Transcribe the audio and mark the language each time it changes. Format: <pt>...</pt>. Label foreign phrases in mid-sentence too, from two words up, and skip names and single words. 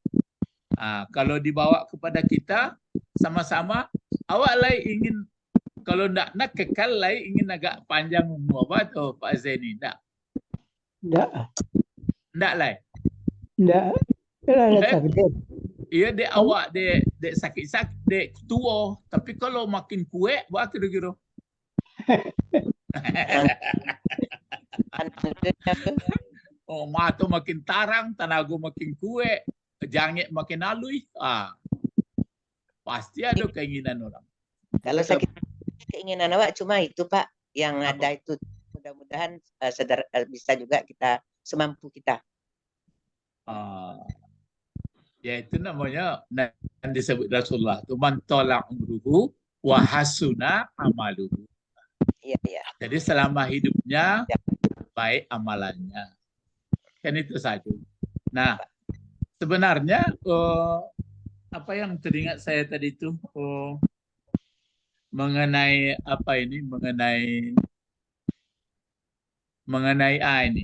<id>Kalau dibawa kepada kita sama-sama, awak ingin Kalau nak kekal lah, ingin agak panjang umur apa tuh Pak Zaini? Enggak. Enggak lah. Enggak. Kalau ada takdir. Iya dek awak dek sakit-sakit dek tua, tapi kalau makin kuat buat kira-kira. Oh, mata makin tarang, tenaga makin kuat, jangit makin halus. Pasti ada keinginan orang. Kalau sakit keinginan awak cuma itu Pak, yang Apa? ada itu mudah-mudahan bisa juga kita semampu kita. Ya itu namanya yang disebut Rasulullah itu</id> <ar>من طال عمره وحسن عمله.</ar> <id>Iya, iya. Jadi selama hidupnya baik amalannya. Kan itu saja. Nah, sebenarnya apa yang teringat saya tadi itu mengenai apa ini, mengenai ini.</id>